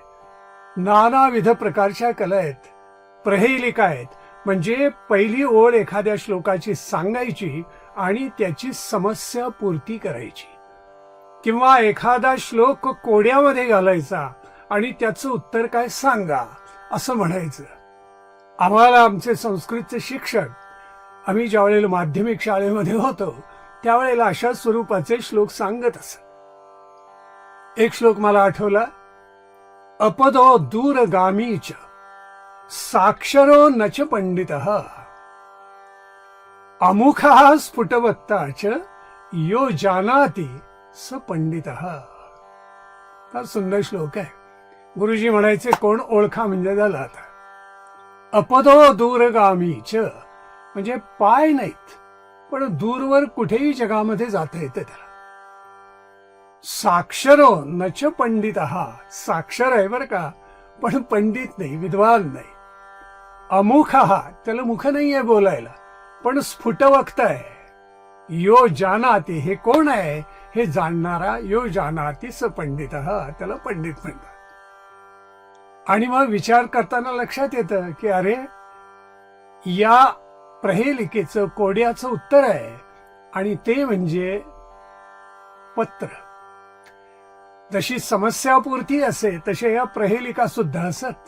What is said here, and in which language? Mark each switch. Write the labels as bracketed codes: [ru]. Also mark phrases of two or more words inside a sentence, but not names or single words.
[mr] नानाविध प्रकारच्या कला आहेत. प्रहेलिका आहेत, म्हणजे पहिली ओळ एखाद्या श्लोकाची सांगायची आणि त्याची समस्या पूर्ती करायची, किंवा एखादा श्लोक कोड्यामध्ये घालायचा आणि त्याचं उत्तर काय सांगा असं म्हणायचं. आम्हाला आमचे संस्कृतचे शिक्षक आम्ही ज्या वेळेला माध्यमिक शाळेमध्ये होतो त्यावेळेला अशा स्वरूपाचे श्लोक सांगत असत. एक श्लोक मला आठवला, [sa] अपदो दूरगामीच साक्षरो नच पंडितः अमुखः स्फुटवक्ताच यो जानाति स पंडितः. [mr] फार सुंदर श्लोक आहे. गुरुजी म्हणायचे कोण ओळखा म्हणजे झाला. आता [sa] अपदो दूरगामीच [mr] म्हणजे पाय नाहीत पण दूरवर कुठेही जगामध्ये जाता येतं त्याला. [sa] साक्षरो नच पंडितः, [mr] साक्षर आहे बरं का पण पंडित नाही, विद्वान नाही. अमुखः, त्याला मुख नाहीये बोलायला पण स्फुटवक्ता आहे. [sa] यो जानाति, [mr] हे कोण आहे हे जाणणारा, [sa] यो जानाति स पंडितः, [mr] त्याला पंडित म्हणतात. आणि मग विचार करताना लक्षात येतं की अरे या प्रहेलिकेचं कोड्याचं उत्तर आहे आणि ते म्हणजे पत्र. जशी समस्यापूर्ती असे तसे या प्रहेलिका सुद्धा असत.